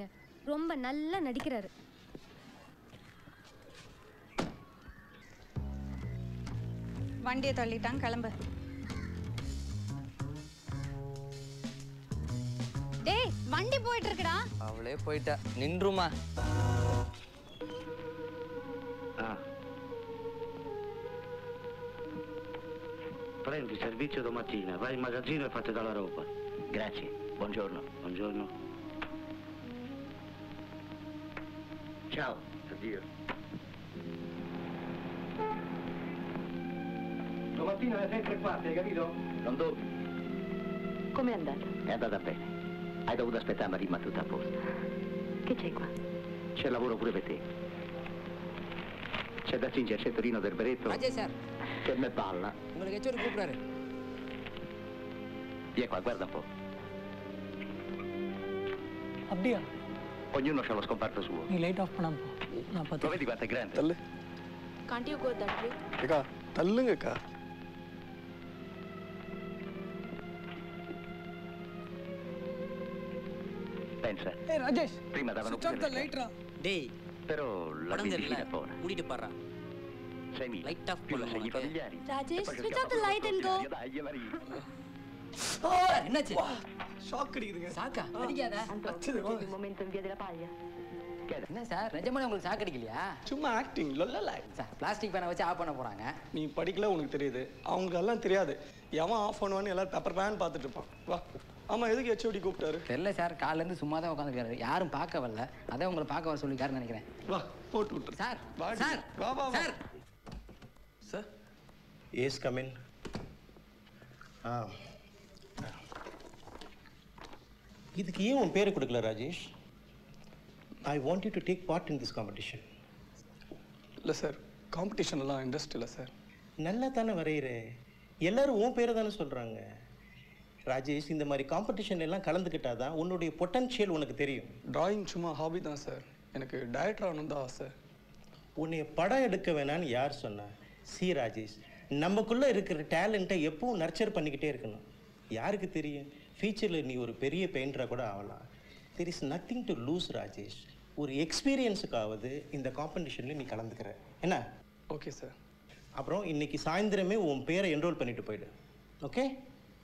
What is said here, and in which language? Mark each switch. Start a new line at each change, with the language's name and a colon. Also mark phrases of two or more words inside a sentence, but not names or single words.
Tamil: ரொம்ப நல்லா நடிக்கிறாரு. வண்டியை தள்ளிட்டான், கிளம்பு. டேய், வண்டி போயிட்டு இருக்குடா. அவளே போயிட்டா. நின்றுமா.
Italian: Prendi servizio domattina, vai in magazzino e fate dalla roba. Grazie, buongiorno. Buongiorno. Ciao, addio. Domattina alle 6:15, hai capito? Non dubbi. Com'è andata? È andata bene. Hai dovuto aspettare, ma rimane tutto a posto. Che c'è qua? C'è lavoro pure per te. C'è da cingere il centrino del beretto.
Tamil: Ajay sir.
Italian: Che me balla.
Tamil: உங்களுக்கு எச்சோடு கூப்பிடுறாரு.
Italian: Vieni qua, guarda un po'.
Tamil: அப்படியா?
Italian: Ognuno ha lo scomparto suo.
Tamil: நீ
English: light off
Tamil: பண்ணாம போ. நான்
Italian: Lo
Tamil: பார்த்து.
Italian: vedi quanto è grande?
Tamil: தள்ளு.
English: Can't you go that way?
Tamil: அக்கா தள்ளுங்கக்கா.
Italian: Pensa.
Tamil: ஏய் ராஜேஷ்.
Italian: Prima davano
English: Switch off the light ரா.
Tamil: டேய்,
Italian: Però la
Tamil: படம் தெரியல.
Italian: medicina è buona.
Tamil: மூடிட்டு பாறா.
Italian: 6.000.
English: Light off
Italian: Più
Tamil: பண்ணு
Italian: assegni
Tamil: உனக்கு.
Italian: familiari.
English: Rajesh,
Italian: E poi
English: switch
Italian: cerchiamo
English: off the light and go.
Italian: Dai, Maria.
Tamil: என்னாச்சு? ஷாக் அடிக்குதுங்க. சாக்கா? அடிக்காத.
Italian: Un momento in via della paglia.
Tamil: என்ன சார், நிஜமாலே உங்களுக்கு சாக்கு அடிக்கலையா? சும்மா ஆக்டிங் லொல்லல. சார்,
English: plastic pen
Tamil: வச்சு ஆஃப் பண்ண போறாங்க. நீ படிக்கல, உனக்கு தெரியுது. அவங்களுக்கு எல்லாம் தெரியாது. எவன் ஆஃப் பண்ணுவான்னு எல்லாரும்
English: paper pen
Tamil: பார்த்துட்டு இருப்பான். வா. ஆமா, எதுக்கு ஹெச்ஓடி கூப்பிட்டாரு? தெரியல சார், காலைல இருந்து சும்மா தான் உட்காந்துருக்காரு. யாரும் பார்க்க வரல. அதான் உங்களை பார்க்க வர சொல்லிருக்காருன்னு நினைக்கிறேன். வா, போட்டு விட்டுரு. சார், வாடி. சார், வா வா வா. சார். சார்.
English: Yes, come in.
Tamil: இதுக்கு ஏன் உன் பேரை கொடுக்கல ராஜேஷ்?
English: I want you to take part in this competition.
Tamil: இல்லை சார், காம்படிஷன்லாம் இன்ட்ரெஸ்ட் இல்லை சார். நல்லா தானே வரைகிற. எல்லாரும் உன் பேரை தானே சொல்கிறாங்க. ராஜேஷ், இந்த மாதிரி காம்படிஷன் எல்லாம் கலந்துக்கிட்டாதான் உன்னுடைய பொட்டன்ஷியல் உனக்கு தெரியும். டிராயிங் சும்மா ஹாபி தான் சார். எனக்கு டைரக்டர் ஆகணும் தான் ஆசை. உன்னை படம் எடுக்க வேணான்னு யார் சொன்னா? சி ராஜேஷ், நமக்குள்ளே இருக்கிற டேலண்ட்டை எப்பவும் நர்ச்சர் பண்ணிக்கிட்டே இருக்கணும். யாருக்கு தெரியும், ஃபியூச்சரில் நீ ஒரு பெரிய பெயிண்டராக கூட ஆகலாம்.
English: There is nothing to lose Rajesh.
Tamil: ஒரு எக்ஸ்பீரியன்ஸுக்காவது இந்த காம்படிஷனில் நீ கலந்துக்கிற என்ன?
English: Okay sir.
Tamil: அப்புறம் இன்னைக்கு சாயந்தரமே உன் பேரை என்ரோல் பண்ணிட்டு போயிடு. ஓகே?